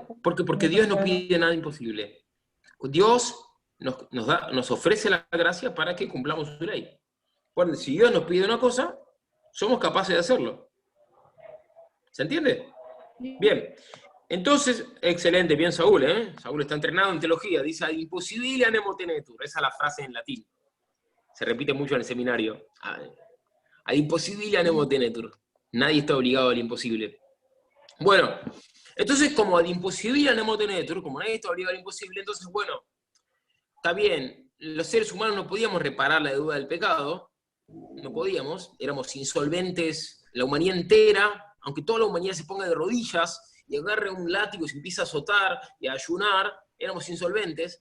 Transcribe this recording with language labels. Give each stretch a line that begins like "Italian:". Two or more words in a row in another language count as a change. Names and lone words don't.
Spanish: Porque Dios no pide nada imposible. Dios nos ofrece la gracia para que cumplamos su ley. Bueno, si Dios nos pide una cosa, somos capaces de hacerlo. ¿Se entiende? Bien. Entonces, excelente, bien Saúl, ¿eh? Saúl está entrenado en teología, dice
Latin: ad impossibilia nemo tenetur,
Spanish: esa es la frase en latín. Se repite mucho en el seminario.
Latin: Ad impossibilia nemo tenetur.
Spanish: Nadie está obligado al imposible. Bueno, entonces como
Latin: ad impossibilia nemo tenetur,
Spanish: como nadie está obligado al imposible, entonces bueno, está bien, los seres humanos no podíamos reparar la deuda del pecado, no podíamos, éramos insolventes, la humanidad entera, aunque toda la humanidad se ponga de rodillas y agarre un látigo y se empieza a azotar y a ayunar, éramos insolventes.